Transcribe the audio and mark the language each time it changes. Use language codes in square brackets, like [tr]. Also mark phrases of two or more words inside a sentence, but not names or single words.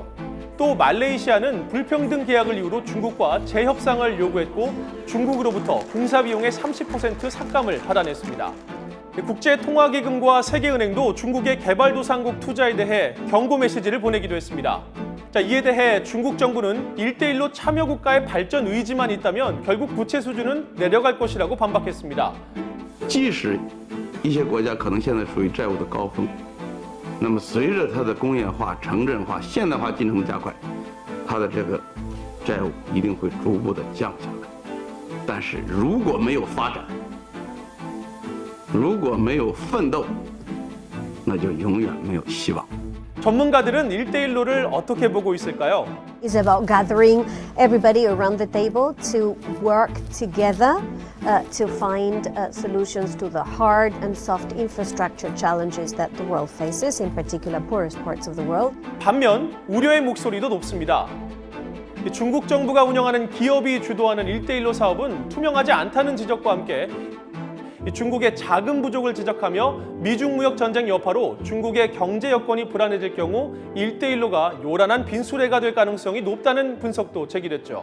[ko] 또 말레이시아는 불평등 계약을 이유로 중국과 재협상을 요구했고 중국으로부터 공사 비용의 30% 삭감을 받아냈습니다. 국제통화기금과 세계은행도 중국의 개발도상국 투자에 대해 경고 메시지를 보내기도 했습니다. 자, 이에 대해 중국 정부는 1대1로 참여 국가의 발전 의지만 있다면 결국 부채 수준은 내려갈 것이라고 반박했습니다. [zh] 即使一些国家可能现在属于债务的高峰，那么随着它的工业化、城镇化、现代化进程加快，它的这个债务一定会逐步的降下来。但是如果没有发展，如果没有奋斗，那就永远没有希望。 [ko] 전문가들은 1대1로를 어떻게 보고 있을까요? [en] It's about gathering everybody around the table to work together to find solutions to the hard and soft infrastructure challenges that the world faces, in particular poorest parts of the world. [ko] 반면 우려의 목소리도 높습니다. 중국 정부가 운영하는 기업이 주도하는 1대1로 사업은 투명하지 않다는 지적과 함께 중국의 자금 부족을 지적하며 미중 무역 전쟁 여파로 중국의 경제 여건이 불안해질 경우 1대1로가 요란한 빈수레가 될 가능성이 높다는 분석도 제기됐죠.